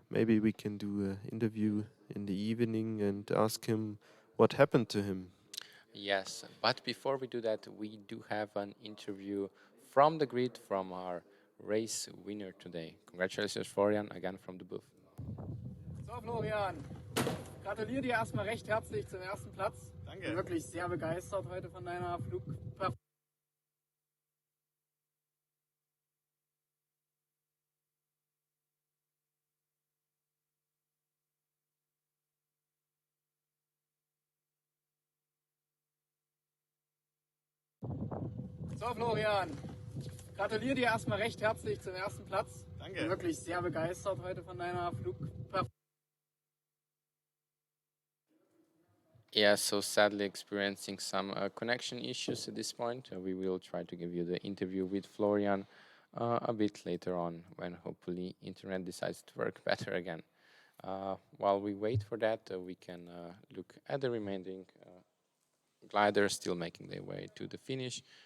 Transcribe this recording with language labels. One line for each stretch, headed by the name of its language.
English: Maybe we can do an interview in the evening and ask him what happened to him. Yes, but before we do that, we do have an interview from the grid from our race winner today. Congratulations, Florian, again from the booth.
German: So Florian, gratuliere dir erstmal recht herzlich zum ersten Platz. Danke. Bin wirklich sehr begeistert heute von deiner Flugperformance. So Florian, gratuliere dir erstmal recht herzlich zum ersten Platz. Danke. Bin wirklich sehr begeistert heute von deiner Flugperformance.
English: Yeah, so sadly experiencing some connection issues at this point. We will try to give you the interview with Florian a bit later on when hopefully internet decides to work better again. While we wait for that, we can look at the remaining gliders still making their way to the finish.